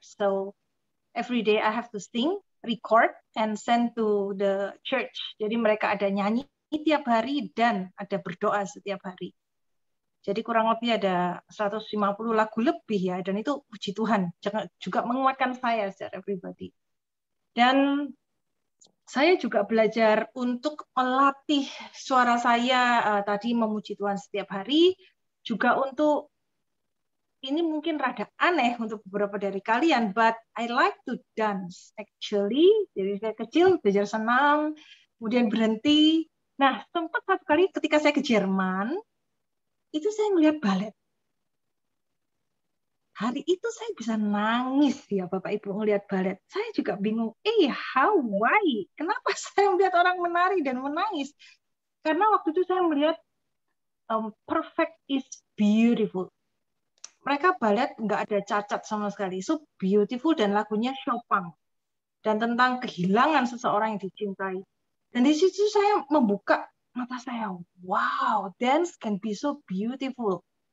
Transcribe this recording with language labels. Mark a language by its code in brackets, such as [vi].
[en] So every day I have to sing, record, and send to the church. [id] Jadi mereka ada nyanyi tiap hari dan ada berdoa setiap hari. Jadi kurang lebih ada 150 lagu lebih ya, dan itu puji Tuhan juga menguatkan saya secara pribadi. Dan saya juga belajar untuk melatih suara saya tadi memuji Tuhan setiap hari, juga untuk ini mungkin rada aneh untuk beberapa dari kalian, [en] but I like to dance actually. [id] Jadi saya kecil belajar senam, kemudian berhenti. Nah, sempat satu kali ketika saya ke Jerman, itu saya melihat balet. Hari itu saya bisa nangis ya Bapak Ibu melihat balet. Saya juga bingung, [en] how, why? [id] Kenapa saya melihat orang menari dan menangis? Karena waktu itu saya melihat [en] perfect is beautiful. [id] Mereka balet nggak ada cacat sama sekali. [en] So beautiful [id] dan lagunya Chopin. Dan tentang kehilangan seseorang yang dicintai. Dan di situ saya membuka mata saya. [en] Wow, dance can be so beautiful.